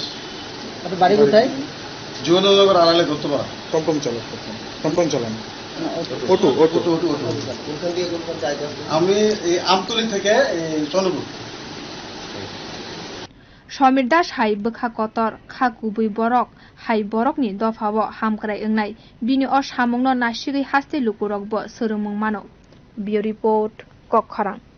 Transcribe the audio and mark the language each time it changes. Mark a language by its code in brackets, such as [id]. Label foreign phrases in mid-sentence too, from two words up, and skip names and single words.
[bn] আপনার বাড়ি কোথায় যুবনগর আড়ালে ধরতেপাড়া টমটম চালান আমি এই আমতলি থেকে চন্দ্রপুর [trp] Somir Das hai bkha kotor kha kubui borok hai borok ni dofabo hamkrai engnai bini o samongno nasigui haste lukurok bo sörömung mano [en] Bureau report [trp] Kokkhorang